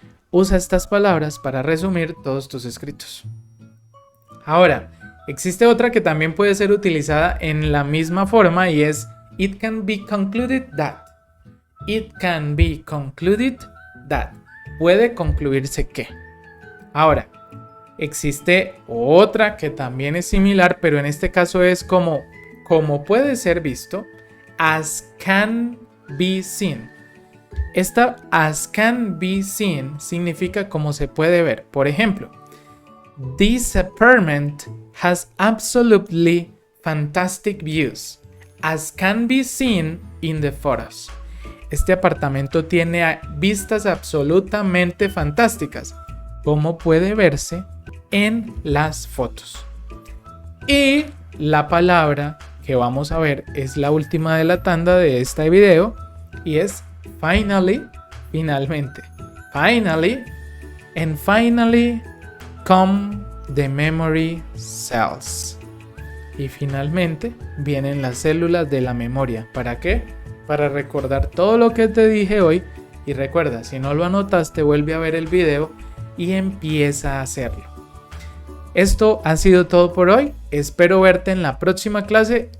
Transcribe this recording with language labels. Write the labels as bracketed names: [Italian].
[Spanish] Usa estas palabras para resumir todos tus escritos. Ahora, existe otra que también puede ser utilizada en la misma forma y es [English] it can be concluded that. It can be concluded that. [Spanish] Puede concluirse que. Ahora, existe otra que también es similar, pero en este caso es como puede ser visto, [English] as can be seen. [Spanish] Esta as can be seen significa como se puede ver. Por ejemplo, [English] this apartment has absolutely fantastic views, as can be seen in the photos. [Spanish] Este apartamento tiene vistas absolutamente fantásticas, como puede verse en las fotos. Y la palabra que vamos a ver es la última de la tanda de este video y es finally, finalmente. [English] Finally, and finally come the memory cells. [Spanish] Y finalmente vienen las células de la memoria. ¿Para qué? Para recordar todo lo que te dije hoy. Y recuerda, si no lo anotaste, vuelve a ver el video y empieza a hacerlo. Esto ha sido todo por hoy. Espero verte en la próxima clase.